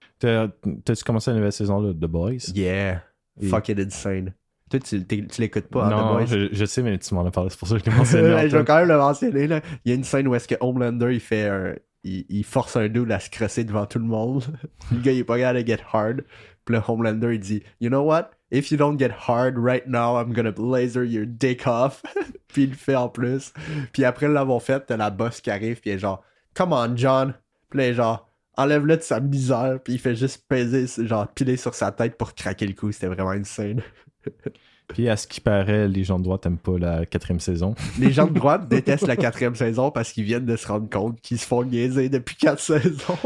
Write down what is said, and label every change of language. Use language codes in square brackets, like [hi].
[fr] T'as-tu commencé la nouvelle saison là, de The Boys? [en] Yeah. [fr] Et- [en] Fucking insane. [fr] Toi, tu l'écoutes pas, hein, Non, The Boys? je sais, mais tu m'en as parlé, c'est pour ça que je l'ai mentionné. Je vais Antoine. quand même le mentionner, là. Il y a une scène où est-ce que Homelander, il fait il force un dude à se crosser devant tout le monde. Le gars, il est pas capable de [en] get hard. [fr] Puis le Homelander, il dit, [en] you know what? If you don't get hard right now, I'm gonna laser your dick off. [fr] Puis il le fait en plus. Puis après l'avoir fait, t'as la boss qui arrive, puis elle est genre, [en] come on, John. [fr] Puis là, elle est genre, enlève-le de sa misère. Puis il fait juste peser, genre, piler sur sa tête pour craquer le coup. C'était vraiment une scène. Puis à ce qui paraît, les gens de droite n'aiment pas la 4e saison. Les gens de droite détestent la 4e saison parce qu'ils viennent de se rendre compte qu'ils se font niaiser depuis 4 saisons.